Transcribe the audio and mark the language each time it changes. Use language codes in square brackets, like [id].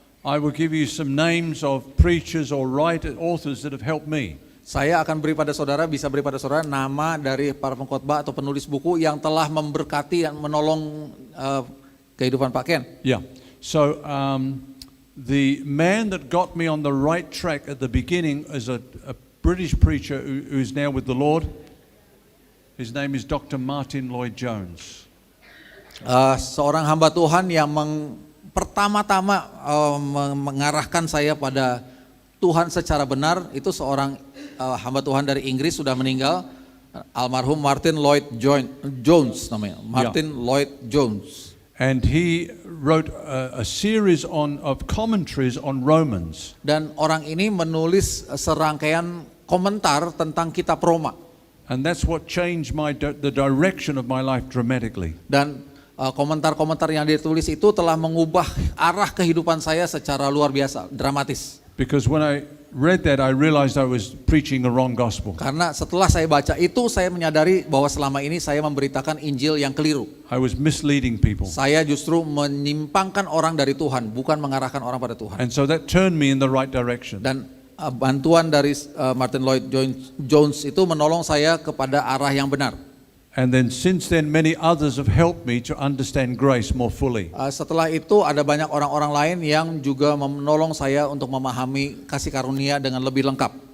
[en] I will give you some names of preachers or authors that have helped me. [id] Saya akan beri pada saudara, bisa beri pada saudara nama dari para pengkhotbah atau penulis buku yang telah memberkati dan menolong kehidupan Pak Ken. [en] Yeah. So the man that got me on the right track at the beginning is a British preacher who's now with the Lord. His name is Dr. Martin Lloyd-Jones. [id] Seorang hamba Tuhan yang pertama-tama mengarahkan saya pada Tuhan secara benar itu seorang hamba Tuhan dari Inggris, sudah meninggal, almarhum Martin Lloyd-Jones namanya, Martin Lloyd-Jones. [en] And he wrote a series of commentaries on Romans. [id] Dan orang ini menulis serangkaian komentar tentang kitab Roma. [en] And that's what changed the direction of my life dramatically. [id] Dan komentar-komentar yang ditulis itu telah mengubah arah kehidupan saya secara luar biasa, dramatis. [en] Because when I read that, I realized I was preaching the wrong gospel. [id] Karena setelah saya baca itu, saya menyadari bahwa selama ini saya memberitakan Injil yang keliru. [en] I was misleading people. [id] Saya justru menyimpangkan orang dari Tuhan, bukan mengarahkan orang pada Tuhan. [en] And so that turned me in the right direction. [id] Dan bantuan dari Martin Lloyd-Jones itu menolong saya kepada arah yang benar. [en] And then since then, many others have helped me to understand grace more fully. [id] Setelah itu ada banyak orang-orang lain yang juga menolong saya untuk memahami kasih karunia dengan lebih lengkap.